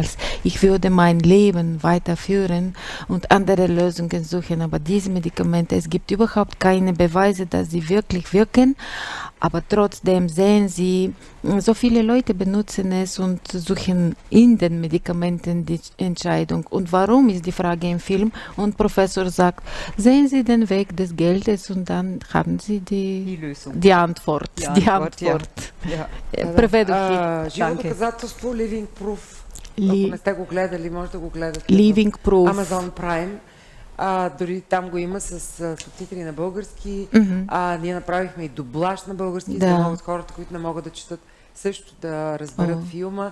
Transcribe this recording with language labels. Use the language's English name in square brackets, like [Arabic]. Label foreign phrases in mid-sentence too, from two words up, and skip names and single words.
[German] Ich würde mein Leben weiterführen und andere Lösungen suchen, aber diese Medikamente, es gibt überhaupt keine Beweise, dass sie wirklich wirken, aber trotzdem sehen Sie, so viele Leute benutzen es und suchen in den Medikamenten die Entscheidung. Und warum ist die Frage im Film? Und Professor sagt, sehen Sie den Weg des Geldes und dann haben Sie die Lösung. Die Antwort. Die Antwort. Ja. [Bulgarian] Преведох. Живо доказателство, Living Proof. Ако не сте го гледали, може да го гледате. Living Proof. Amazon Prime. Дори там го има с субтитри на български. Ние направихме и дублаж на български, за да могат хората, които не могат да четат, също да разберат филма.